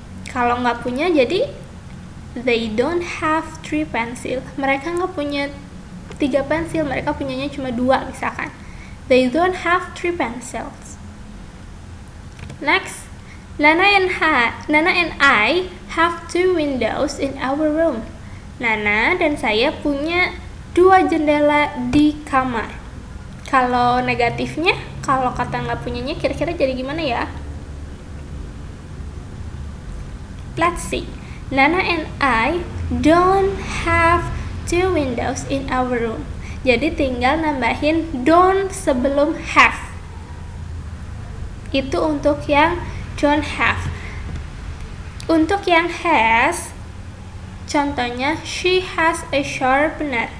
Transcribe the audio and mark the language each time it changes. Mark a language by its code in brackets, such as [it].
[id] Kalau nggak punya, jadi [en] they don't have 3 pencil. [id] Mereka nggak punya 3 pensil, mereka punyanya cuma 2 misalkan. [en] They don't have 3 pencils. Next, Nana and I have 2 windows in our room. [id] Nana dan saya punya 2 jendela di kamar. Kalau negatifnya, kalau kata nggak punyanya, kira-kira jadi gimana ya? [en] Let's see. Nana and I don't have 2 windows in our room. [id] Jadi tinggal nambahin don't sebelum have. Itu untuk yang don't have. Untuk yang has, contohnya [en] she has a sharpener.